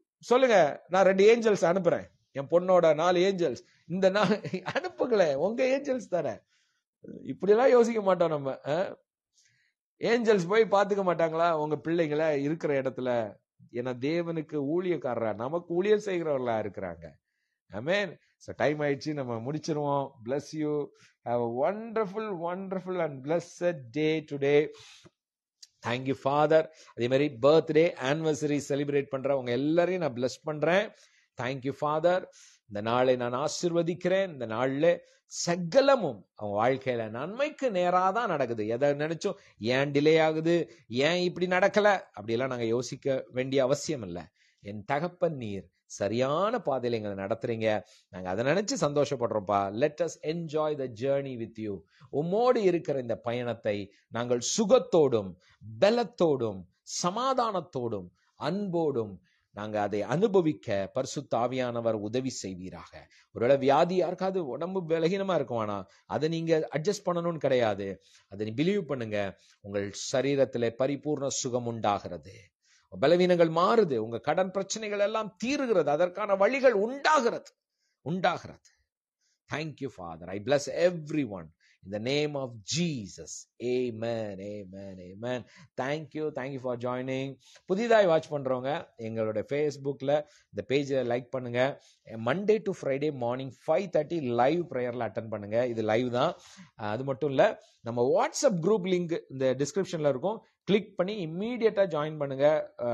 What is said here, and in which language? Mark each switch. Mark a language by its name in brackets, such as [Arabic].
[Tamil] சொல்லுங்க, நான் 2 ஏஞ்சல்ஸ் அனுப்புறேன், என் பொண்ணோட 4 ஏஞ்சல்ஸ். இந்த அனுப்புங்களேன், உங்க ஏஞ்சல்ஸ் தானே. இப்படி எல்லாம் யோசிக்க மாட்டோம் நம்ம. ஏஞ்சல்ஸ் போய் பாத்துக்க மாட்டாங்களா உங்க பிள்ளைங்களை இருக்கிற இடத்துல? ஏன்னா தேவனுக்கு ஊழியக்காரரா, நமக்கு ஊழியம் செய்கிறவர்களா இருக்கிறாங்க. ஆமென். சோ டைம் ஆயிடுச்சு, நம்ம முடிச்சிருவோம். [English] bless you, have a wonderful and blessed day today. Thank you Father. [Tamil] அதே மாதிரி பர்த்டே ஆனிவர்சரி செலிப்ரேட் பண்றவங்க எல்லாரையும் நான் bless பண்றேன். [English] Thank you Father. [Tamil] இந்த நாளை நான் ஆசீர்வதிக்கிறேன். இந்த நாள்ல சகலமும் அவங்க வாழ்க்கையில நன்மைக்கு நேராதான் நடக்குது. எதை நினைச்சோம் ஏன் டிலே ஆகுது, ஏன் இப்படி நடக்கல, அப்படியெல்லாம் நாங்க யோசிக்க வேண்டிய அவசியம் இல்லை. என் தகப்பன் நீர் சரியான பாதையில எங்களை நடத்துறீங்க. நாங்க அதை நினைச்சு சந்தோஷப்படுறோம்ப்பா. [English] Let us enjoy the journey with you. [Tamil] உம்மோடு இருக்கிற இந்த பயணத்தை நாங்கள் சுகத்தோடும் பலத்தோடும் சமாதானத்தோடும் அன்போடும் நாங்க அதை அனுபவிக்க பரிசுத்த ஆவியானவர் உதவி செய்வீராக. ஒருவேளை வியாதி யாருக்காவது உடம்பு பலகீனமா இருக்குவானா, அதை நீங்க அட்ஜஸ்ட் பண்ணணும்னு கிடையாது. அதை நீ பிலீவ் பண்ணுங்க, உங்கள் சரீரத்திலே பரிபூர்ண சுகம் உண்டாகிறது. பலவீனங்கள் மாறுது, உங்க கடன் பிரச்சனைகள் எல்லாம் தீருகிறது, அதற்கான வழிகள் உண்டாகிறது. [English] Thank you Father. I bless everyone in the name of Jesus. Amen. Thank you for joining. [Tamil] புதிதாய் வாட்ச் பண்றவங்க எங்களோட Facebookல இந்த பேஜை லைக் பண்ணுங்க. Monday to Friday morning 5:30 live பிரேயர்ல attend பண்ணுங்க. இது லைவ் தான். அது மட்டும் இல்ல, நம்ம வாட்ஸ்அப் குரூப் லிங்க் இந்த டிஸ்கிரிப்ஷன்ல இருக்கும், கிளிக் பண்ணி இம்மீடியட்டா ஜாயின் பண்ணுங்க.